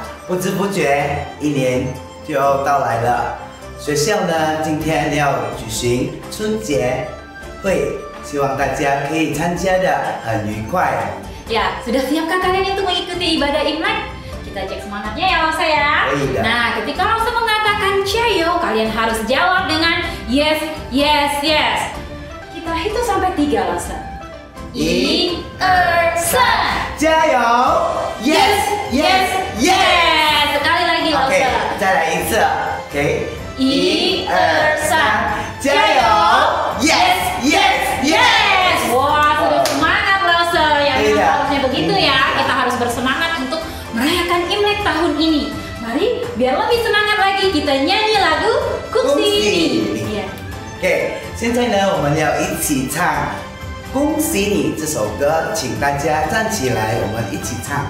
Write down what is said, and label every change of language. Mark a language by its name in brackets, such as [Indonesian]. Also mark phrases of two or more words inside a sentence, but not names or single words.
[Chinese] 不知不觉一年就到来了。学校呢，今天要举行春节会，希望大家可以参加的很愉快。 [Indonesian] Ya, sudah siapkah kalian untuk mengikuti ibadah Imlek? Kita cek semangatnya ya Losa ya. Nah, ketika Losa mengatakan Cayo, kalian harus jawab dengan yes, yes, yes. Kita hitung sampai 3 Losa. 1、2、3， [English] 加油 ！Yes, yes, yes！ [Indonesian] sekali lagi Losa. [Chinese] OK， 再来一次。OK， 1、2、3， [English] 加油 ！Yes, yes, yes！ [Indonesian] Wah, sudah semangat Losa. Ya, memang harusnya begitu ya. Kita harus bersemangat untuk merayakan Imlek tahun ini. Mari, biar lebih semangat lagi kita nyanyi lagu Kungsi Ini. [Chinese] OK， 现在呢，我们要一起唱《恭喜你》这首歌，请大家站起来，我们一起唱。